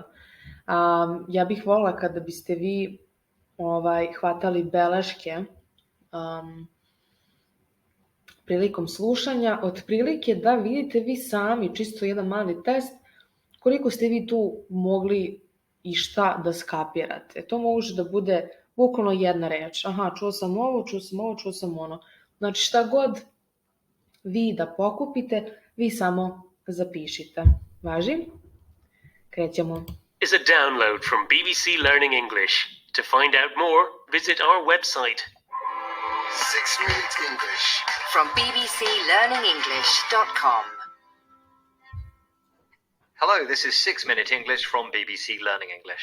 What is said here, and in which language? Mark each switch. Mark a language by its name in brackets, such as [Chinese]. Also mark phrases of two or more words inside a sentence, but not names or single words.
[Serbian] Ja bih volila kada biste vi hvatali beleške prilikom slušanja, otprilike da vidite vi sami, čisto jedan mali test, koliko ste vi tu mogli i šta da skapirate. To može da bude bukvalno jedna reč. Aha, čuo sam ovo, čuo sam ono. Znači šta god vi da pokupite, vi samo zapišite. Važi? Krećemo. [English] Is a download from BBC Learning English. To find out more, visit our website. 6 Minute English from bbclearningenglish.com. Hello, this is 6 Minute English from BBC Learning English.